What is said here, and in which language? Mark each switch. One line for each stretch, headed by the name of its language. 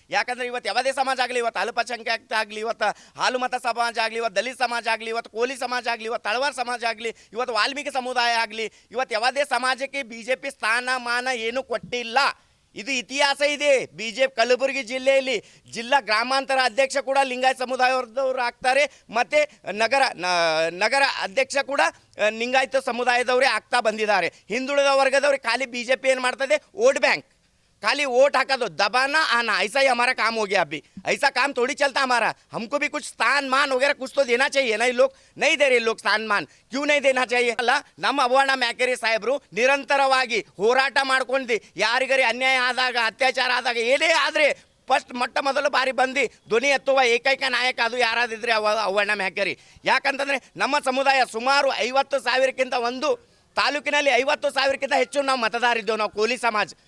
Kannada: ಯಾಕಂದರೆ ಇವತ್ತು ಯಾವುದೇ ಸಮಾಜ ಆಗಲಿ, ಇವತ್ತು ಅಲ್ಪಸಂಖ್ಯಾತ ಆಗಲಿ, ಇವತ್ತು ಹಾಲುಮತ ಸಮಾಜ ಆಗಲಿ, ಇವತ್ತು ದಲಿತ ಸಮಾಜ ಆಗಲಿ, ಇವತ್ತು ಕೋಲಿ ಸಮಾಜ ಆಗಲಿ, ಇವತ್ತು ತಳವಾರ ಸಮಾಜ ಆಗಲಿ, ಇವತ್ತು ವಾಲ್ಮೀಕಿ ಸಮುದಾಯ ಆಗಲಿ, ಇವತ್ತು ಯಾವುದೇ ಸಮಾಜಕ್ಕೆ BJP ಸ್ಥಾನಮಾನ ಏನೂ ಕೊಟ್ಟಿಲ್ಲ. ಇದು ಇತಿಹಾಸ ಇದೆ. ಕಲಬುರಗಿ ಜಿಲ್ಲೆಯಲ್ಲಿ ಜಿಲ್ಲಾ ಗ್ರಾಮಾಂತರ ಅಧ್ಯಕ್ಷ ಕೂಡ ಲಿಂಗಾಯತ ಸಮುದಾಯದವರು ಆಗ್ತಾರೆ, ಮತ್ತು ನಗರ ಅಧ್ಯಕ್ಷ ಕೂಡ ಲಿಂಗಾಯತ ಸಮುದಾಯದವರೇ ಆಗ್ತಾ ಬಂದಿದ್ದಾರೆ. ಹಿಂದುಳಿದ ವರ್ಗದವ್ರಿಗೆ ಖಾಲಿ BJP ಏನು ಮಾಡ್ತದೆ,
Hindi: वोट बैंक खाली वोट हाका दो, दबाना आना, ऐसा ही हमारा काम हो गया. अभी ऐसा काम थोड़ी चलता हमारा. हमको भी कुछ स्थान मान वगैरह कुछ तो देना चाहिए ना. ये लोग नहीं दे रहे, लोग स्थान मान क्यों नहीं देना चाहिए
Kannada: ಅಲ್ಲ. ನಮ್ಮ ಅವ್ವಣ್ಣ ಮ್ಯಾಕೇರಿ ಸಾಹೇಬರು ನಿರಂತರವಾಗಿ ಹೋರಾಟ ಮಾಡ್ಕೊಂಡು ಯಾರಿಗರಿ ಅನ್ಯಾಯ ಆದಾಗ, ಅತ್ಯಾಚಾರ ಆದಾಗ, ಏನೇ ಆದರೆ ಮೊಟ್ಟ ಮೊದಲು ಬಾರಿ ಬಂದು ಧ್ವನಿ ಎತ್ತುವ ಏಕೈಕ ನಾಯಕ ಅದು ಯಾರಾದಿದ್ರೆ ಅವ್ವಣ್ಣ ಮ್ಯಾಕೇರಿ. ಯಾಕಂತಂದರೆ ನಮ್ಮ ಸಮುದಾಯ ಸುಮಾರು 50,000ಕ್ಕಿಂತ ಒಂದು ತಾಲೂಕಿನಲ್ಲಿ 50,000ಕ್ಕಿಂತ ಹೆಚ್ಚು ನಾವು ಮತದಾರಿದ್ದೇವೆ. ನಾವು ಕೋಲಿ ಸಮಾಜ.